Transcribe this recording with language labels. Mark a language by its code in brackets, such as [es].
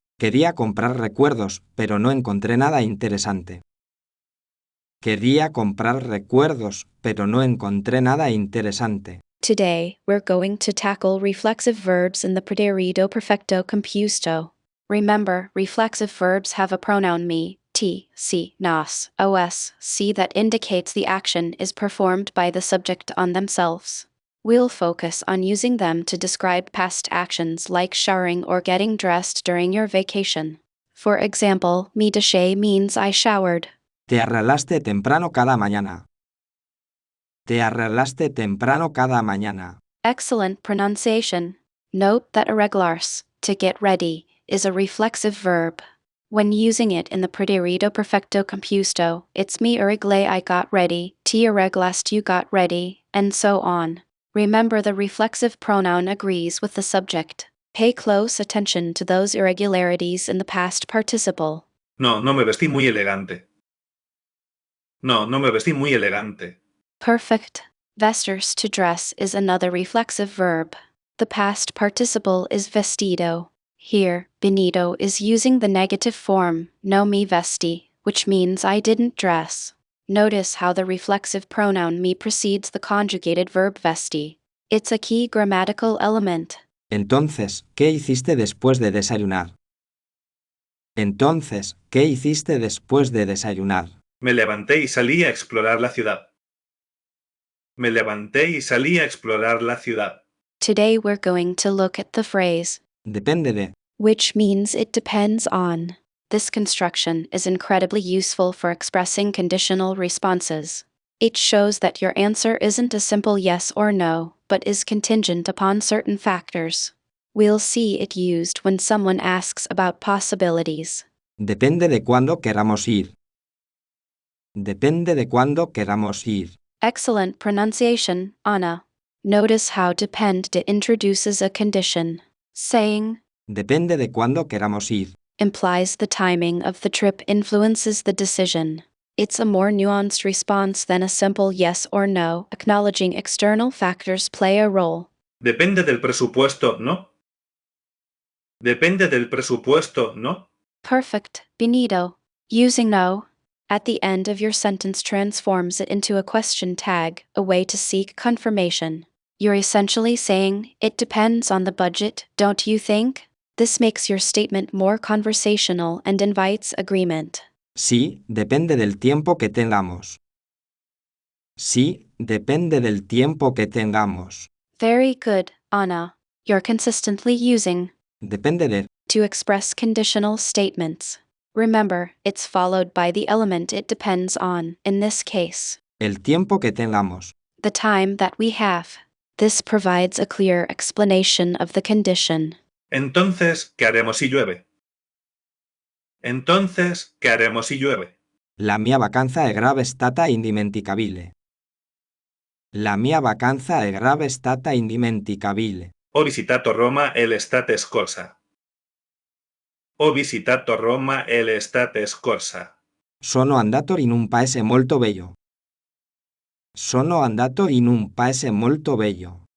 [es] Quería comprar recuerdos, pero no encontré nada interesante. Quería comprar recuerdos, pero no encontré nada interesante. [en] Today, we're going to tackle reflexive verbs in the pretérito perfecto compuesto. Remember, reflexive verbs have a pronoun me, t, si, nos, os, si that indicates the action is performed by the subject on themselves. We'll focus on using them to describe past actions like showering or getting dressed during your vacation. For example, [es] me duché [en] means I showered. [es] Te arreglaste temprano cada mañana. Te arreglaste temprano cada mañana. [en] Excellent pronunciation. Note that arreglarse, to get ready, is a reflexive verb. When using it in the pretérito perfecto compuesto, it's [es] me arreglé [en] I got ready, [es] te arreglaste [en] you got ready, and so on. Remember the reflexive pronoun agrees with the subject. Pay close attention to those irregularities in the past participle. [es] No, no me vestí muy elegante. No, no me vestí muy elegante. [en] Perfect. Vestirse, to dress, is another reflexive verb. The past participle is vestido. Here, Benito is using the negative form, [es] no me vestí, [en] which means I didn't dress. Notice how the reflexive pronoun me precedes the conjugated verb vestí. It's a key grammatical element. [es] Entonces, ¿qué hiciste después de desayunar? Entonces, ¿qué hiciste después de desayunar? Me levanté y salí a explorar la ciudad. Me levanté y salí a explorar la ciudad. [en] Today we're going to look at the phrase, [es] Depende de. [en] which means it depends on. This construction is incredibly useful for expressing conditional responses. It shows that your answer isn't a simple yes or no, but is contingent upon certain factors. We'll see it used when someone asks about possibilities. [es] Depende de cuándo queramos ir. Depende de cuándo queramos ir. [en] Excellent pronunciation, Anna. Notice how depend introduces a condition. Saying [es] Depende de cuándo queramos ir. [en] implies the timing of the trip influences the decision. It's a more nuanced response than a simple yes or no, acknowledging external factors play a role. [es] Depende del presupuesto, ¿no? Depende del presupuesto, ¿no? [en] Perfect, Benito. Using no at the end of your sentence transforms it into a question tag, a way to seek confirmation. You're essentially saying, it depends on the budget, don't you think? This makes your statement more conversational and invites agreement. [es] Sí, depende del tiempo que tengamos. Sí, depende del tiempo que tengamos. [en] Very good, Anna. You're consistently using [es] Depende de. [en] to express conditional statements. Remember, it's followed by the element it depends on, in this case, [es] El tiempo que tengamos. [en] the time that we have. This provides a clear explanation of the condition. [es] Entonces, ¿qué haremos si llueve? Entonces, ¿qué haremos si llueve? [it] La mia vacanza è grave stata indimenticabile. La mia vacanza è grave stata indimenticabile. Ho visitato Roma e l'estate scorsa. Ho visitato Roma e l'estate scorsa. Sono andato in un paese molto bello. Sono andato in un paese molto bello.